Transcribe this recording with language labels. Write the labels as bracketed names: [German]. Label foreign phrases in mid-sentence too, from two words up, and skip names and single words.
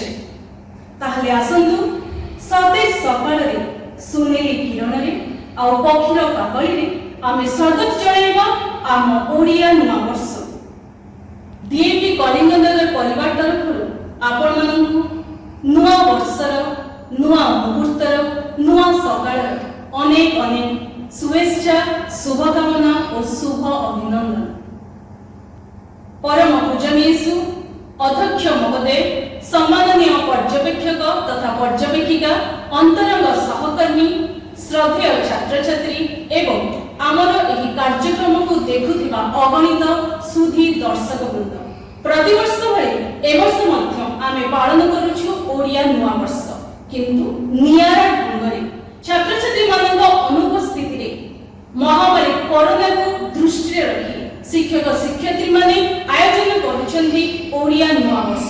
[Odia] ତାହାଲେ ଆସନ୍ତୁ ସତେଜ ସକାଳ ରେ ସୁନେଲି କିରଣ ରେ ଆ ପକ୍ଷୀର କାକଳି ରେ ଆମେ ସ୍ୱାଗତ ଜଣାଇବା ଆମ ଓଡ଼ିଆ ନୂଆ ବର୍ଷ। ଡିଏପି କଳିଙ୍ଗନଗର ପରିବାର ତରଫ ଆପଣ ମାନଙ୍କୁ ନୂଆ ବର୍ଷର ନୂଆ ମୁହୂର୍ତ୍ତର ନୂଆ ସକାଳ ଅନେକ ଅନେକ ଶୁଭେଚ୍ଛା ଶୁଭକାମନା ଔର ଶୁଭ ଅଭିନନ୍ଦନ। ପରମ ପୂଜନୀୟସୁ ଅଧ୍ୟକ୍ଷ ମହୋଦୟ ସମ୍ମାନନୀୟ ପର୍ଯ୍ୟବେକ୍ଷକ ତଥା ପର୍ଯ୍ୟବେକ୍ଷିକା ଅନ୍ତରଙ୍ଗ ସହକର୍ମୀ ଶ୍ରଦ୍ଧେୟ ଛାତ୍ର ଛାତ୍ରୀ ଏବଂ ଆମର ଏହି କାର୍ଯ୍ୟକ୍ରମ କୁ ଦେଖୁଥିବା ଅଗଣିତ ସୁଧୀ ଦର୍ଶକ ବୃନ୍ଦ, ପ୍ରତିବର୍ଷ ଭଳି ଏବର୍ଷ ମଧ୍ୟ ଆମେ ପାଳନ କରୁଛୁ ଓଡ଼ିଆ ନୂଆ ବର୍ଷ। କିନ୍ତୁ ନିଆରା ଢଙ୍ଗରେ ଛାତ୍ର ଛାତ୍ରୀ ମାନଙ୍କ ଅନୁପସ୍ଥିତି ରେ ମହାମାରୀ କରୋନା କୁ ଦୃଷ୍ଟି ରଖି ଶିକ୍ଷକ ଶିକ୍ଷୟିତ୍ରୀ ମାନେ ଆୟୋଜନ କରୁଛନ୍ତି ଓଡ଼ିଆ ନୂଆ ବର୍ଷ।